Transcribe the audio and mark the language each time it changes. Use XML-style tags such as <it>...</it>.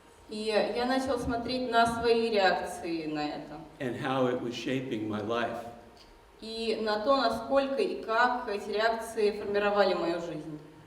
<ru>И я начал смотреть на свои реакции на это.</ru> <en>And how it was shaping my life.</en> <ru>И на то, насколько и как эти реакции формировали мою жизнь.</ru>